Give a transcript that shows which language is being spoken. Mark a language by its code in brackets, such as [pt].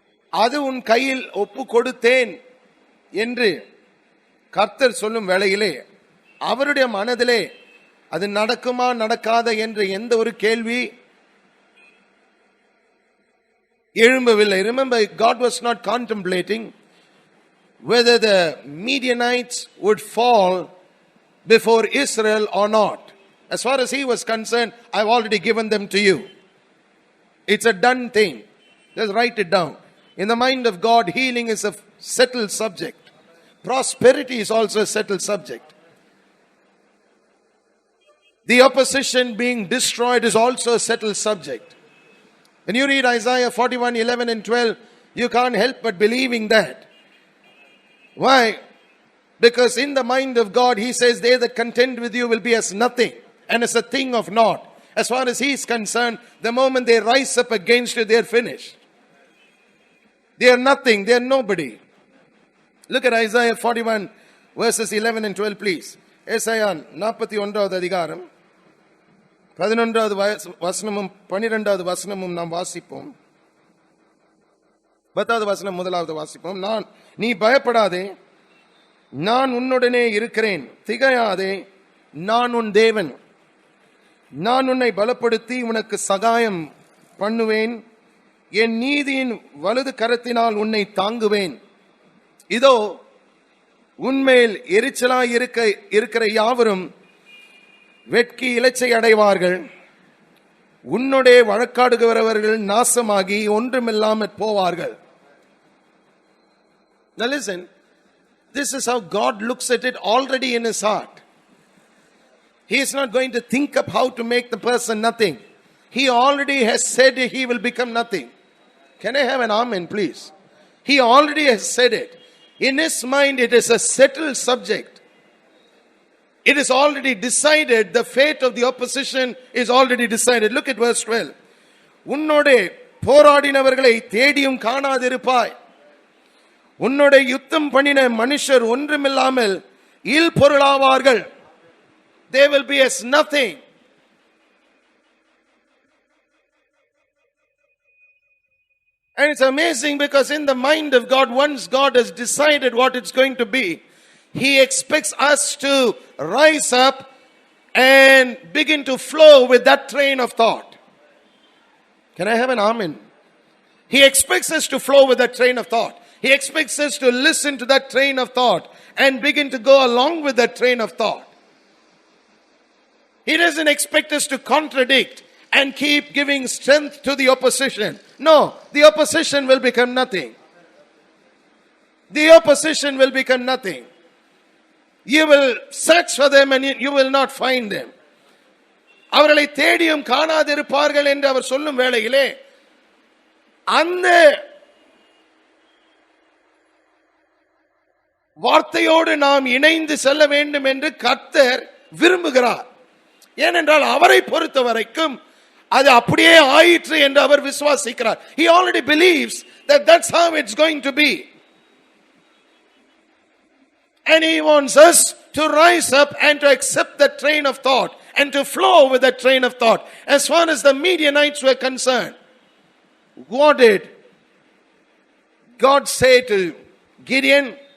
[ta] அது உன் கையில் ஒப்பு கொடுத்தேன் என்று கர்த்தர் சொல்லும் வேளையிலே அவருடைய மனதிலே அது நடக்குமா நடக்காத என்ற எந்த ஒரு கேள்வி எழும்பவில்லை. [en] Remember, God was not contemplating whether the Midianites would fall before Israel or not. As far as he was concerned, I've already given them to you. It's a done thing. Just write it down. In the mind of God, healing is a settled subject. Prosperity is also a settled subject. The opposition being destroyed is also a settled subject. When you read Isaiah 41:11 and 12, you can't help but believing that. Why? Because in the mind of God, he says, they that contend with you will be as nothing and as a thing of naught. As far as he is concerned, the moment they rise up against you, they are finished. They are nothing, they are nobody. Look at Isaiah 41 verses 11 and 12 please. [ta] Isaiah 41வது அதிகாரம் 11வது வசனமும் 12வது வசனமும் நாம் வாசிப்போம். 10வது வசனம் முதலாவது வாசிப்போம். நீ பயப்படாதே, நான் உன்னுடனே இருக்கிறேன். திகையாதே, நான் உன் தேவன். நான் உன்னை பலப்படுத்தி உனக்கு சகாயம் பண்ணுவேன். என் நீதியின் வலது கரத்தினால் உன்னை தாங்குவேன். இதோ உன்மேல் எரிச்சலாய் இருக்கிற யாவரும் வெட்கி இலச்சை அடைவார்கள். உன்னுடைய வழக்காடுகிறவர்கள் நாசமாகி ஒன்றுமில்லாமற் போவார்கள். [en] Now listen, this is how God looks at it already in his heart. He is not going to think up how to make the person nothing. He already has said he will become nothing. Can I have an amen, please? He already has said it. In his mind, it is a settled subject. It is already decided. The fate of the opposition is already decided. Look at verse 12. [ta] உன்னோடே போராடினவர்களை தேடியும் காணாதிருப்பாய். உன்னோட யுத்தம் பண்ணின மனுஷர் ஒன்றுமில்லாமல் இல் பொருளாவார்கள். [en] They will be as nothing. And it's amazing because in the mind of God, once God has decided what it's going to be, he expects us to rise up and begin to flow with that train of thought. Can I have an amen? He expects us to flow with that train of thought. He expects us to listen to that train of thought and begin to go along with that train of thought. He doesn't expect us to contradict and keep giving strength to the opposition. No, the opposition will become nothing. The opposition will become nothing. You will search for them and you will not find them. [ta] அவர்களை தேடியும் காணாதிருப்பார்கள் என்று அவர் சொல்லும் வேளையிலே அந்த வார்த்தையோடு நாம் இணைந்து செல்ல வேண்டும் என்று கர்த்தர் விரும்புகிறார். ஏனென்றால் அவரை பொறுத்த வரைக்கும் அது அப்படியே ஆயிற்று என்று அவர் விசுவாசிக்கிறார். [en] He already believes that that's how it's going to be. And he wants us to rise up and to accept that train of thought and to flow with that train of thought. As far as the Midianites were concerned, what did God say to Gideon?